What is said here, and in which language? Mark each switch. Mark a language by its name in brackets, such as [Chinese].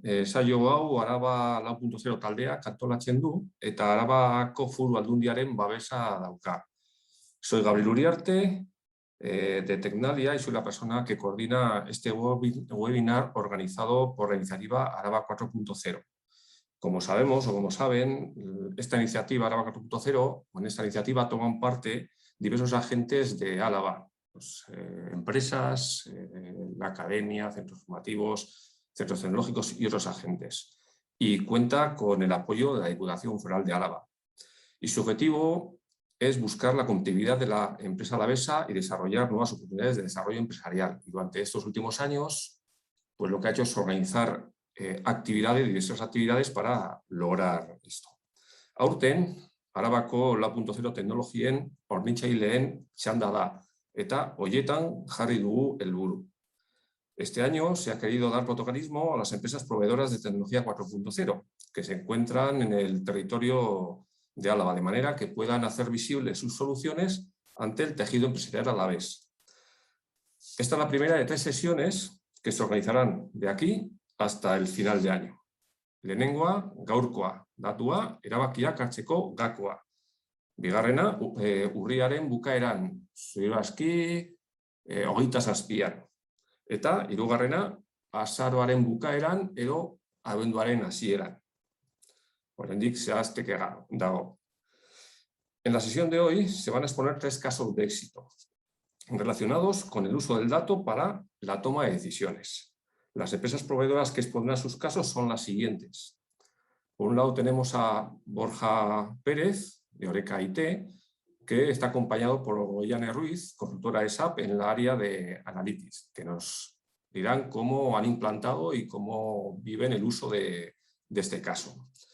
[Basque] Saio hau Araba 4.0 taldeak antolatzen du eta Arabako Foru Aldundiaren babesa dauka. [Spanish] Soy Gabriel Uriarte de Tecnalia y soy la persona que coordina este webinar organizado por la iniciativa Araba 4.0. Como sabemos o como saben, esta iniciativa Araba 4.0, en esta iniciativa toman parte diversos agentes de Álava, pues, empresas, la academia, centros formativos, centros tecnológicos y otros agentes. Y cuenta con el apoyo de la Diputación Foral de Álava. Y su objetivo es buscar la competitividad de la empresa alavesa y desarrollar nuevas oportunidades de desarrollo empresarial. Y durante estos últimos años, pues lo que ha hecho es organizar diversas actividades para lograr esto. [Basque] Aurten, Arabako 4.0 teknologien hornitzaileen txanda da, eta horietan jarri dugu helburu. [Spanish] Este año se ha querido dar protagonismo a las empresas proveedoras de tecnología 4.0 que se encuentran en el territorio de Álava, de manera que puedan hacer visibles sus soluciones ante el tejido empresarial alavés. Esta es la primera de 3 sesiones que se organizarán de aquí hasta el final de año. [Basque] Lehenengoa, gaurkoa, datua, erabakiak hartzeko gakoa. Bigarrena, urriaren bukaeran, ziurazki, 27an. Eta hirugarrena, azaroaren bukaeran edo abenduaren hasieran. Oraindik zehazteke dago. [Spanish] En la sesión de hoy se van a exponer 3 casos de éxito relacionados con el uso del dato para la toma de decisiones. Las empresas proveedoras que expondrán sus casos son las siguientes. Por un lado tenemos a Borja Pérez, de Oreca IT, que está acompañado por Yane Ruiz, consultora de SAP en la área de Analytics, que nos dirán cómo han implantado y cómo viven el uso de este caso.